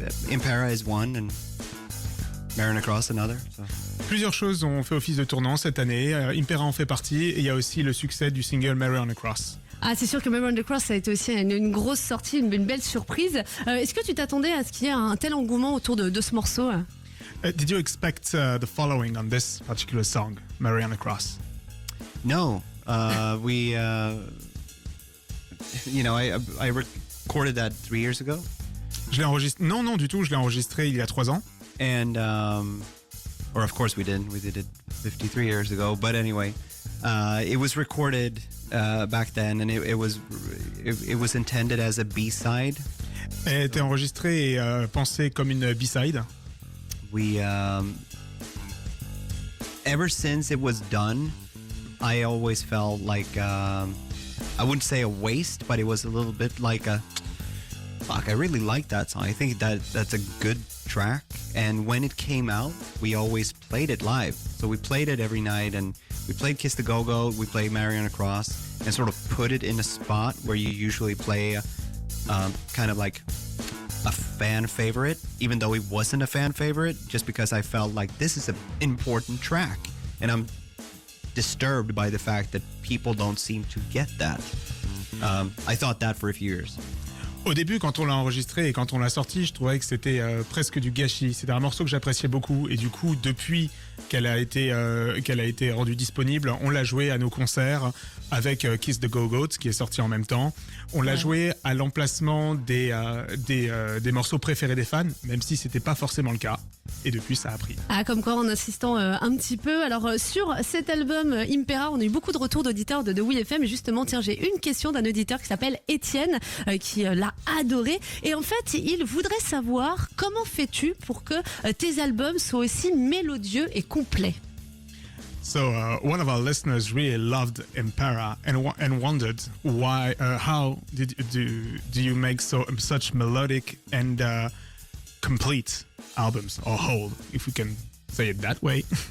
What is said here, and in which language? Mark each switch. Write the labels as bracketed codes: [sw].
[en] Impera is one, and Marin Across another. So. [fr] Plusieurs choses ont fait office de tournant cette année. Impera en fait partie, et il y a aussi le succès du single Mary on the Cross. Ah, c'est sûr que Mary on the Cross ça a été aussi une grosse sortie, une belle surprise. Est-ce que tu t'attendais à ce qu'il y ait un tel engouement autour de ce morceau? [en] Did you expect the following on this particular song, Mary on the Cross? No, we, I recorded that 3 years ago. [fr] Je l'ai enregistré. Non, du tout. Je l'ai enregistré il y a 3 ans. [en] And, or of course we didn't. We did it 53 years ago. But anyway, it was recorded back then, and it was intended as a B-side. [fr] Elle a été enregistrée et pensée comme une B-side. [en] We, ever since it was done, I always felt like, I wouldn't say a waste, but it was a little bit like fuck, I really like that song. I think that's a good track. And when it came out, we always played it live. So we played it every night, and we played Kiss the Go-Go, we played Mary on the Cross, and sort of put it in a spot where you usually play kind of like a fan favorite, even though it wasn't a fan favorite, just because I felt like this is an important track. And I'm disturbed by the fact that people don't seem to get that. I thought that for a few years. [fr] Au début, quand on l'a enregistré et quand on l'a sorti, je trouvais que c'était presque du gâchis. C'était un morceau que j'appréciais beaucoup, et du coup, depuis qu'elle a été rendue disponible, on l'a joué à nos concerts avec Kiss the Go-Go, qui est sorti en même temps. On l'a joué à l'emplacement des morceaux préférés des fans, même si c'était pas forcément le cas. Et depuis, ça a pris. Ah, comme quoi, en insistant un petit peu. Alors, sur cet album Impera, on a eu beaucoup de retours d'auditeurs de Oui FM. Et justement, tiens, j'ai une question d'un auditeur qui s'appelle Étienne, qui l'a adoré. Et en fait, il voudrait savoir comment fais-tu pour que tes albums soient aussi mélodieux et complets. [en] So one of our listeners really loved Impera and wondered why, how do you make such melodic and complete albums, or whole, if we can say it that way?